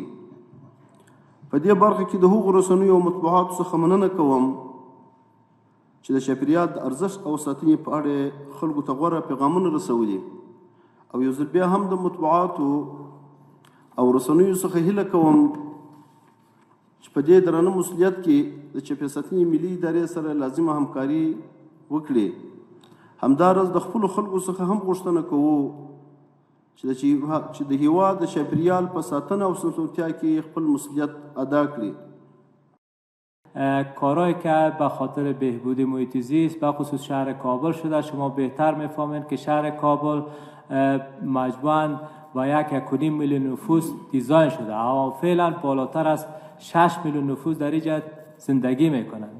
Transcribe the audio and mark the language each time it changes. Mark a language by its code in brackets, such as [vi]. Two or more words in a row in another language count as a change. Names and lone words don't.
[ps] په دې برخه کې د هغو رسنیو او مطبوعاتو څخه مننه کوم چې د چاپیریال د ارزښت او ساتنې په اړه خلکو ته غوره پیغامونه رسولي، او یو ځل بیا هم د مطبوعاتو او رسنیو څخه هیله کوم چې په دې درانه مسؤلیت کې د چاپیریال ساتنې ملي ادارې سره لازمه همکاري وکړي. همداراز د خپلو خلکو څخه هم غوښتنه کوو چې د هیواد د چاپیریال په ساتنه او سمسورتیا کې خپل مسؤلیت ادا کړي. [fa] کارهایی که به خاطر بهبود محیط زیست به خصوص شهر کابل شده. شما بهتر میفهمید که شهر کابل مجموعاً با 1.5 میلیون نفوس دیزاین شده، اما فعلا بالاتر از 6 میلیون نفوس در اینجا زندگی میکنند.